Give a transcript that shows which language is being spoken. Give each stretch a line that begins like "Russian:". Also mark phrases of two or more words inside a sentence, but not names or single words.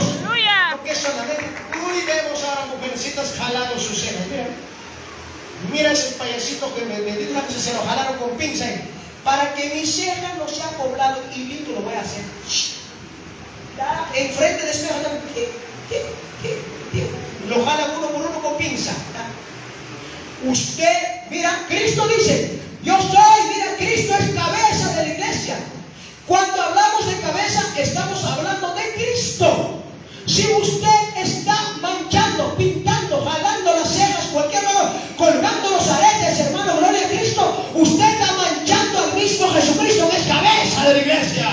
Spanish: Aleluya. Porque solamente, uy, vemos ahora mujercitas jalando sus cejas. Mira. Mira esos payasitos que me dijeron que se lo jalaron con pinza. Para que mi ceja no sea poblado, y listo lo voy a hacer. Ya, enfrente de este jalan, lo jalan uno por uno con pinza. Usted, mira, Cristo dice, yo soy, mira, Cristo es cabeza de la iglesia. Cuando hablamos de cabeza, estamos hablando de Cristo. Si usted está manchando, pintando, jalando las cejas, cualquier cosa, colgando los aretes, hermano, gloria a Cristo, usted está manchando al mismo Jesucristo, que es cabeza de la iglesia.